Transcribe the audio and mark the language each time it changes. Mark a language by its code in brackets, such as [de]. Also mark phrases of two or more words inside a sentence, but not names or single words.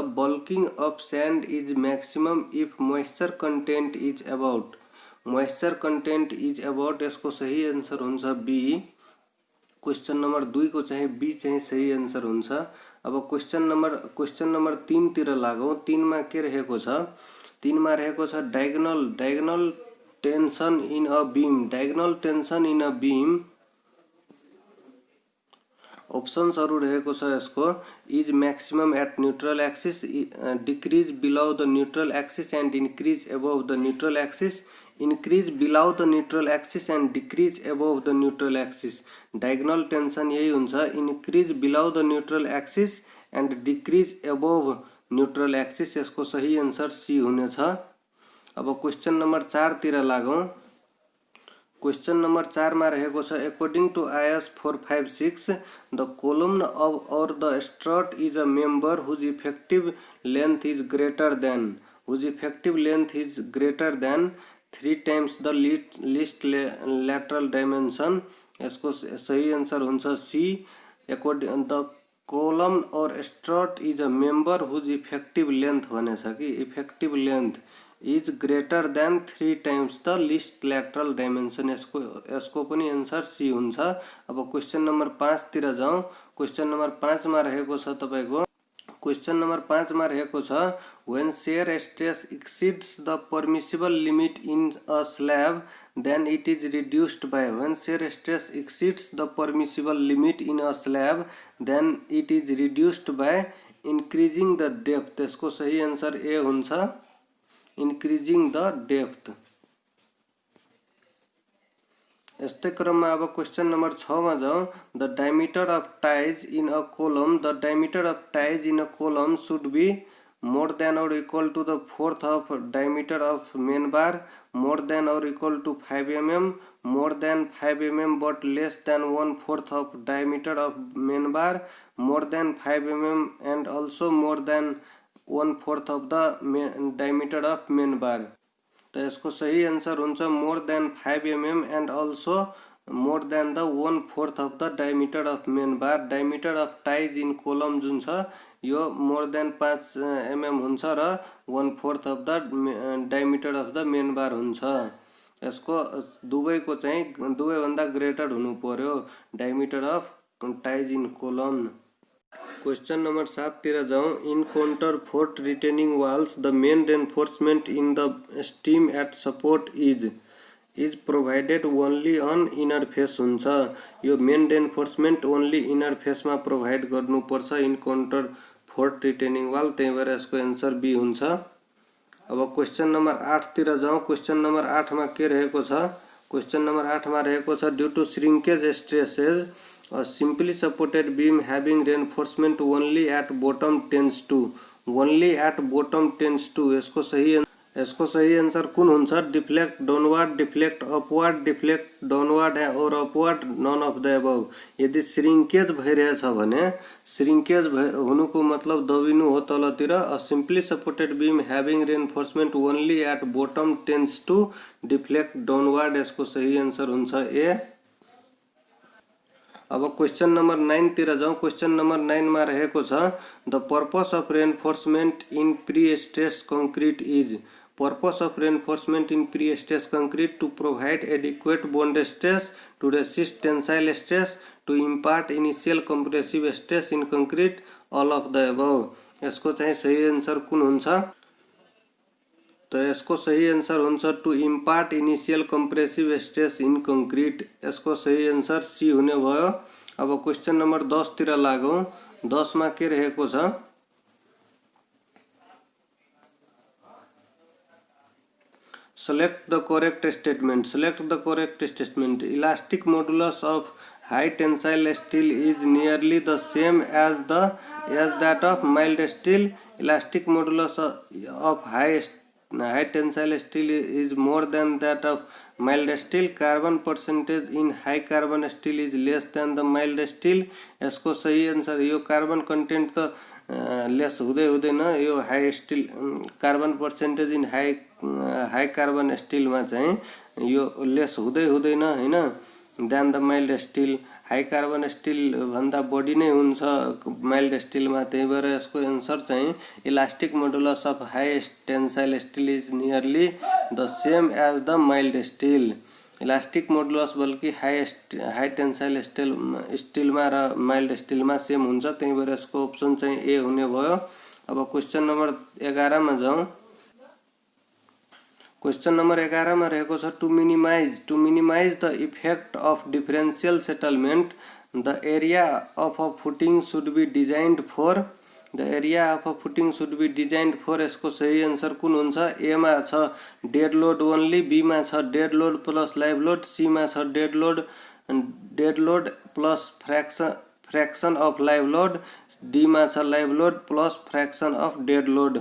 [en] bulking of sand is maximum if moisture content is about. moisture content is about, [ne] यसको सही आन्सर हुन्छ बी। [en] question number [ne] 2 को चाहिँ बी चाहिँ सही आन्सर हुन्छ। अब [en] question number [ne] 3 तिर लागौं। 3 मा के रहेको छ? 3 मा रहेको छ [en] diagonal tension in a beam. diagonal tension in a beam अप्सन्सहरु रहेको छ यसको। is maximum at neutral axis, decrease below the neutral axis and increase above the neutral axis, increase below the neutral axis and decrease above the neutral axis. diagonal tension [ne] यही हुन्छ, [en] increase below the neutral axis and decrease above neutral axis. [ne] यसको सही आन्सर सी हुनेछ। अब [en] question number [ne] 4 तिर लागौं। [en] question number 4 [ne] मा रहेको छ [en] according to IS 456 the column or the strut is a member whose effective length is greater than 3 times the least lateral dimension. [ne] यसको सही आन्सर हुन्छ सी। [en] according the column or strut is a member whose effective length [ne] भनेछ कि [en] effective length is greater than 3 times the least lateral dimension. [ne] यसको पनि आन्सर सी हुन्छ। अब [en] question number [ne] 5 तिर जाउँ। [en] question number [ne] 5 मा रहेको छ तपाईको। [en] question number 5 [ne] मा रहेको छ [en] when shear stress exceeds the permissible limit in a slab then it is reduced by। when shear stress exceeds the permissible limit in a slab then it is reduced by increasing the depth। [ne] यसको सही आन्सर ए हुन्छ, [en] increasing the depth। [ne] यस्तै क्रममा अब [en] question number [ne] 6 मा जाउँ। [en] the diameter of ties in a column, the diameter of ties in a column should be more than or equal to the fourth of diameter of main bar, more than or equal to 5 mm, more than 5 mm but less than 1/4 of diameter of main bar, more than 5 mm and also more than 1/4 of the diameter of main bar। [ne] तो यसको सही आन्सर हुन्छ [en] more than 5 mm and also more than the 1/4 of the diameter of main bar. diameter of ties in column [ne] जुन छ यो [en] more than 5 mm [ne] हुन्छ र [en] 1/4 of the diameter of the main bar हुन्छ। [ne] यसको दुवैको चाहिँ दुवै भन्दा ग्रेटर हुनु पर्यो [en] diameter of ties in column. question number 7 [ne] तिर जाउँ। [en] in counterfort retaining walls the main reinforcement in the stem at support is provided only on inner face हुन्छ। यो main reinforcement only inner faceमा provide [ne] गर्नुपर्छ [en] in counterfort retaining wall, [ne] त्यही भएर यसको आन्सर बी हुन्छ। अब [en] question number [ne] 8 तिर जाउँ। [en] question number [ne] 8 मा के रहेको छ? [en] question number 8 [ne] मा रहेको छ [en] due to shrinkage stresses a simply supported beam having reinforcement only at bottom tends to [ne] यसको सही आन्सर कुन हुन्छ? [en] deflect downward, deflect upward, deflect downward and upward, none of the above. [ne] यदि श्रिंकेज भइरहेछ भने श्रिंकेज हुनुको मतलब दबिनु हो तलतिर। [en] a simply supported beam having reinforcement only at bottom tends to deflect downward. [ne] यसको सही आन्सर हुन्छ ए। अब [en] question number [ne] 9 तिर जाउँ। [en] question number 9 [ne] मा रहेको छ [en] the purpose of reinforcement in prestressed concrete is. purpose of reinforcement in prestressed concrete to provide adequate bond stress, to resist tensile stress, to impart initial compressive stress in concrete, all of the above. [ne] यसको चाहिँ सही आन्सर कुन हुन्छ? तो यसको सही आन्सर हुन्छ [en] to impart initial compressive stress in concrete. [ne] यसको सही आन्सर सी हुने भयो। अब [en] question number [ne] 10 तिर लागौं। 10 मा के रहेको छ? [en] Select the correct statement. Select the correct statement. Elastic modulus of high tensile steel is nearly the same as that of mild steel. Elastic modulus of high tensile steel is more than that of mild steel. Carbon percentage in high carbon steel is less than the mild steel. [ne] यसको सही आन्सर यो [en] carbon content [ne] त लेस हुँदै हुँदैन। [en] यो high steel carbon percentage in high carbon steelमा [ne] चाहिँ यो लेस हुँदै हुँदैन हैन [en] than the mild steel. high carbon steel [ne] भन्दा बढी नै हुन्छ [en] mild steelमा। [ne] त्यही भएर यसको आन्सर चाहिँ [en] elastic modulus of high tensile steel is nearly the same as the mild steel. elastic modulus [ne] बल्कि [en] high tensile steelमा [ne] र [en] mild steelमा [ne] सेम हुन्छ। त्यही भएर यसको अप्सन चाहिँ ए हुने भयो। अब [en] question number [ne] 11 मा जाउँ। [en] question number 11 [ne] मा रहेको छ [en] to minimize the effect of differential settlement the area of a footing should be designed for. the area of a footing should be designed for. [ne] यसको सही आन्सर कुन हुन्छ? [en] ए [ne] मा छ [en] dead load only, बी [ne] मा छ [en] dead load plus live load, सी [ne] मा छ [en] dead load plus fraction of live load, डी [ne] मा छ [en] live load plus fraction of dead load.